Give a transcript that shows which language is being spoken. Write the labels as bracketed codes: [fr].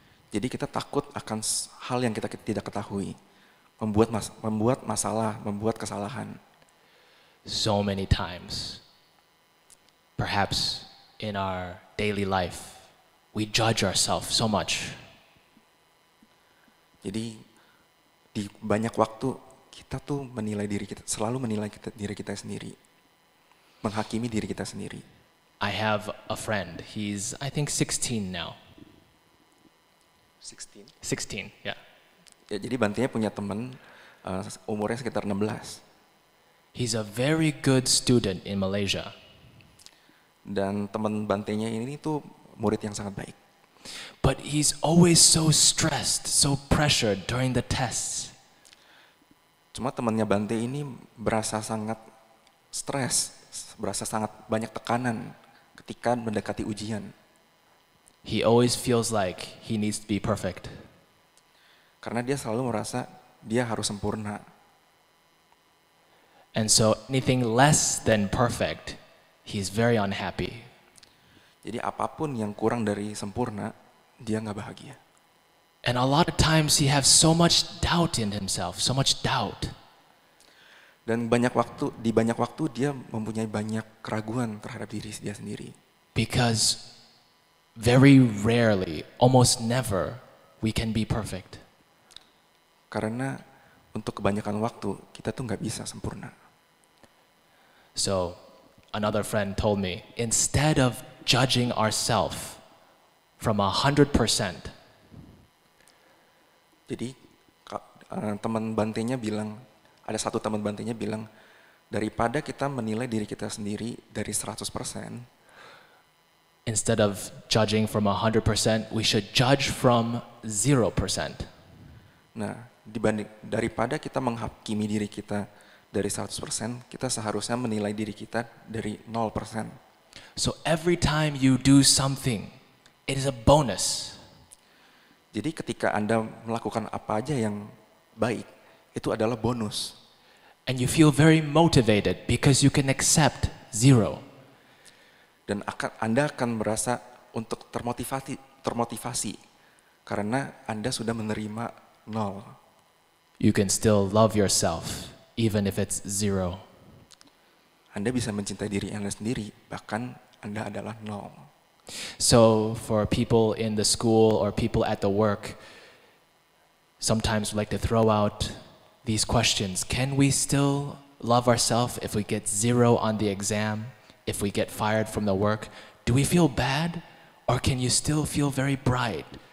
[id] Jadi kita takut akan hal yang kita tidak ketahui, membuat masalah, membuat kesalahan. [en] So many times, perhaps in our daily life, we judge ourselves so much. [id] Jadi di banyak waktu kita tuh menilai diri kita, selalu menilai diri kita sendiri, menghakimi diri kita sendiri. [en] I have a friend, he's I think 16 now. 16. 16, yeah. [id] Ya, jadi Bantenya punya teman umurnya sekitar 16. [en] He's a very good student in Malaysia. [id] Dan teman Bantenya ini tuh murid yang sangat baik. [en] But he's always so stressed, so pressured during the tests. [id] Cuma temannya Bante ini berasa sangat stres, berasa sangat banyak tekanan ketika mendekati ujian. [en] He always feels like he needs to be perfect. [id] Karena dia selalu merasa dia harus sempurna. [en] And so anything less than perfect, he's very unhappy. [id] Jadi apapun yang kurang dari sempurna, dia nggak bahagia. [en] And a lot of times he has so much doubt in himself, so much doubt. [id] Dan di banyak waktu dia mempunyai banyak keraguan terhadap diri dia sendiri. [en] Because very rarely, almost never, we can be perfect. [id] Karena untuk kebanyakan waktu kita tuh nggak bisa sempurna. [en] So another friend told me, instead of judging ourselves from 100%, [id] jadi teman Bantenya bilang, ada satu teman Bantenya bilang, daripada kita menilai diri kita sendiri dari 100%, [en] instead of judging from 100%, we should judge from 0%. [id] Nah, daripada kita menghakimi diri kita dari 100%, kita seharusnya menilai diri kita dari 0%. [en] So every time you do something, it is a bonus. [id] Jadi ketika Anda melakukan apa aja yang baik, itu adalah bonus. [en] And you feel very motivated because you can accept 0. [id] Dan Anda akan merasa untuk termotivasi karena Anda sudah menerima 0. [en] You can still love yourself even if it's 0. [id] Anda bisa mencintai diri Anda sendiri, bahkan Anda adalah 0. [en] So for people in the school or people at the work, sometimes we like to throw out these questions. Can we still love ourselves if we get 0 on the exam? If we get fired from the work? Do we feel bad? Or can you still feel very bright?